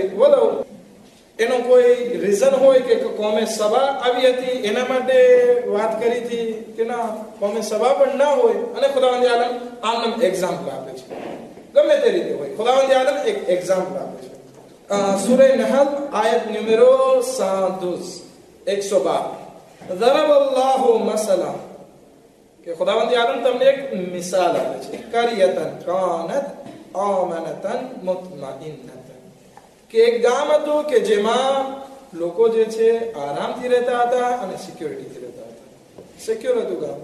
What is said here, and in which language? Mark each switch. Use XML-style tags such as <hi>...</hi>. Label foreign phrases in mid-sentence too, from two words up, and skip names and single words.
<gu>બોલો એનો કોઈ રીઝન હોય કે કોમે સબા આવી હતી એના માટે વાત કરી હતી કે ના, કોમે સબા પણ ના હોય અને ખુદાવંદ આલમ આમ એક્ઝામ્પલ આપે છે. ગમે તે રીતે હોય, ખુદાવંદ આલમ એક એક્ઝામ્પલ આપે છે. સૂરે નહલ આયત નંબરો 112</gu> <ar>ضرب الله مثلا,</ar> <gu>કે ખુદાવંદ આલમ તમને એક મિસાલ આપે છે.</gu> <ar>قرية كانت آمنة مطمئنة,</ar> <gu>કે એક ગામ હતું કે જેમાં લોકો જે છે આરામથી રહેતા હતા અને સિક્યોરિટીથી રહેતા હતા. સિક્યોર હતું ગામ.</gu>